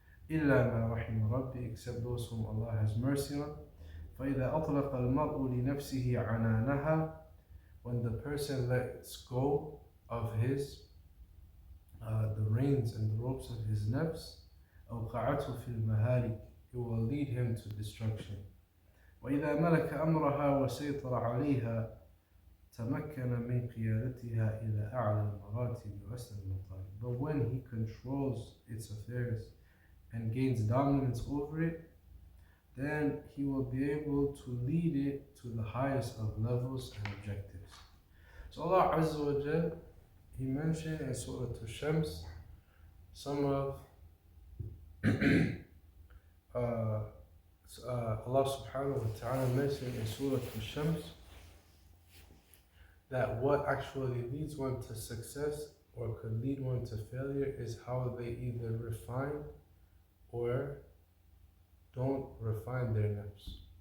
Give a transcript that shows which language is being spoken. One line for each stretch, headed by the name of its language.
Arabic: إِلَّا مَا رَحِمَ رَبِّي,
English: except those whom Allah has mercy on.
Arabic: فَإِذَا أَطْلَقَ الْمَرْءُ لِنَفْسِهِ عَنَانَهَا,
English: when the person lets go of his the reins and the ropes of his nafs,
Arabic: أَوْقَعَتْهُ فِي الْمَهَالِكِ,
English: it will lead him to destruction.
Arabic: وإذا ملك أمرها وسيطر عليها تمكن من قيادتها إلى أعلى المراتب وأسلم المطالب.
English: But when he controls its affairs and gains dominance over it, then he will be able to lead it to the highest of levels and objectives. So Allah Azza wa Jal, He mentioned in Surah Al-Shams some of uh, Allah subhanahu wa ta'ala mentioned in Surah Al-Shams that what actually leads one to success or could lead one to failure is how they either refine or don't refine their nafs.